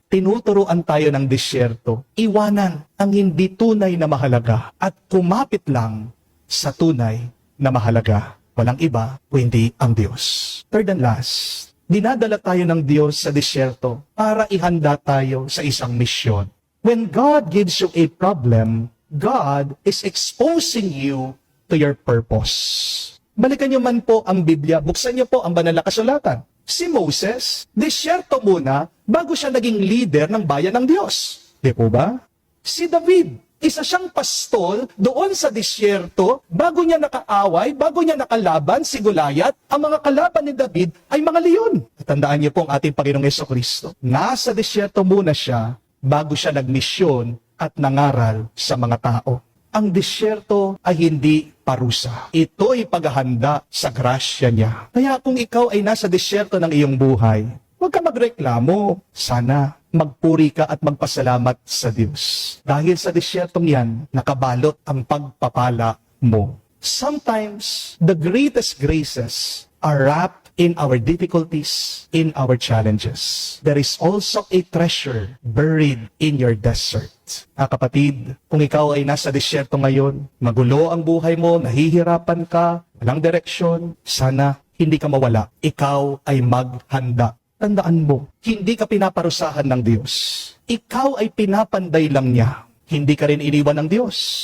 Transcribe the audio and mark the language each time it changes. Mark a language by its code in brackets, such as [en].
[tl] Tinuturuan tayo ng disyerto, iwanan ang hindi tunay na mahalaga at kumapit lang sa tunay na mahalaga. Walang iba kundi ang Diyos. [en] Third and last, [tl] dinadala tayo ng Diyos sa disyerto para ihanda tayo sa isang misyon. [en] When God gives you a problem, God is exposing you to your purpose. [tl] Balikan niyo man po ang Biblia, buksan niyo po ang banal na kasulatan. Si Moses, disyerto muna bago siya naging leader ng bayan ng Diyos. Di po ba? Si David, isa siyang pastol doon sa disyerto, bago niya nakaaway, bago niya nakalaban si Goliath, ang mga kalaban ni David ay mga leon. At tandaan niyo po ang ating Panginoong Jesucristo. Nasa disyerto muna siya, bago siya nagmisyon at nangaral sa mga tao. Ang disyerto ay hindi parusa. Ito'y paghahanda sa grasya niya. Kaya kung ikaw ay nasa disyerto ng iyong buhay, huwag ka magreklamo. Sana magpuri ka at magpasalamat sa Diyos. Dahil sa disyertong yan, nakabalot ang pagpapala mo. [en] Sometimes, the greatest graces are wrapped in our difficulties, in our challenges. There is also a treasure buried in your desert. [tl] Kapatid, kung ikaw ay nasa disyerto ngayon, magulo ang buhay mo, nahihirapan ka, walang direksyon, sana hindi ka mawala. Ikaw ay maghanda. Tandaan mo, hindi ka pinaparusahan ng Diyos. Ikaw ay pinapanday lang niya. Hindi ka rin iniwan ng Diyos.